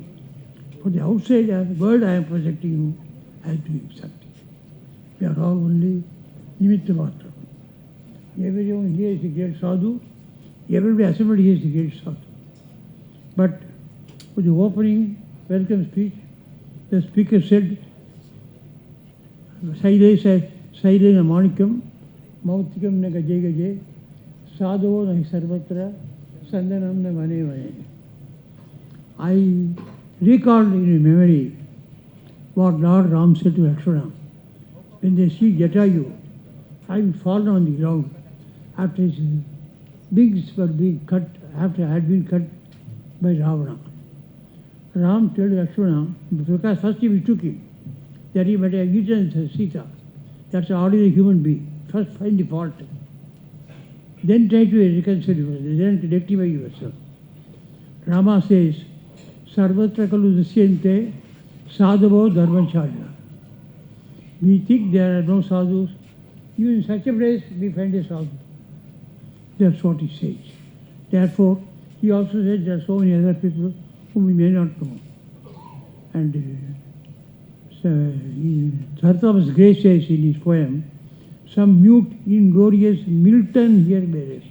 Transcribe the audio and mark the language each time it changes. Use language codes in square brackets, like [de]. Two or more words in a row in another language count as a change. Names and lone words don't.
[en] For the outside world, I am projecting you as doing something. We are all only [sa] निमित्त मात्र. [en] Everyone here is a great sadhu. Everybody assembled here is a great sadhu. But for the opening welcome speech, the speaker said, [sa] शैलेन माणिक्यं मौक्तिकं न गजे गजे साधु न सर्वत्र सन्दनं न मने मने. [en] I recalled in memory what Lord Ram said to Lakshmana. When they see Jatayu having fallen on the ground after his wings were being cut, after had been cut by Ravana. Ram told Lakshmana, because first he took him, that he might have eaten Sita. That's an ordinary human being. First find the fault. Then try to reconcile yourself, then rectify yourself. Rama says, [sa] सर्वत्र खलु दृश्यन्ते साधवो धर्मचार्य. [en] We think there are no sadhus. Even in such a place, we find a sadhu. That's what he says. Therefore, he also said there are so many other people whom we may not know. And Sir Thomas Gray says in his poem, some mute, inglorious Milton here may rest.